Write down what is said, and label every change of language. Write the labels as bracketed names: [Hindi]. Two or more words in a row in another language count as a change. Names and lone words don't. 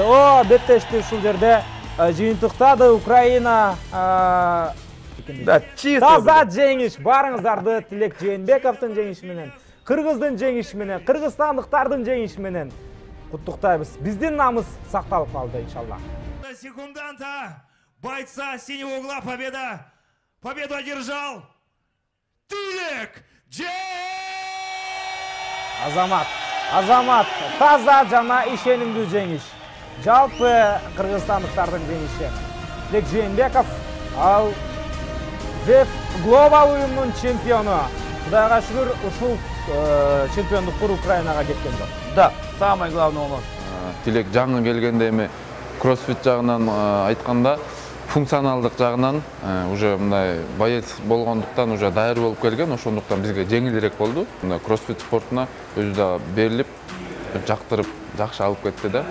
[Kyrgyz] Беттешти ушул жерде жыйынтыктады. Украина таза жеңиш. Барыңыздарды Тилек Жээнбековдун жеңиши менен, кыргыздын жеңиши менен, кыргызстандыктардын жеңиши менен куттуктайбыз. Биздин намыс сакталып калды иншалла. [Russian] Секунданта бойца синего угла победу одержал Тилек Жээнбеков. [Kyrgyz] Азамат таза жана ишенимдүү жеңиш. Жалпы кыргызстандыктардын жеңиши. Тилек Жээнбеков ал ВЭФ глобал уюмунун чемпиону. Кудайга шүгүр, ушул чемпиондуктур Украинага кеткен жок. [Russian] Да, самое главное у нас. [Kyrgyz] Тилек жаңы келгенде эми кроссфит жагынан айтканда функционалдык жагынан уже мындай боец болгондуктан уже даяр болуп келген, ошондуктан бизге жеңилирээк болду. Мына кроссфит спортуна өзү да берилип, жактырып, жакшы алып кетти да.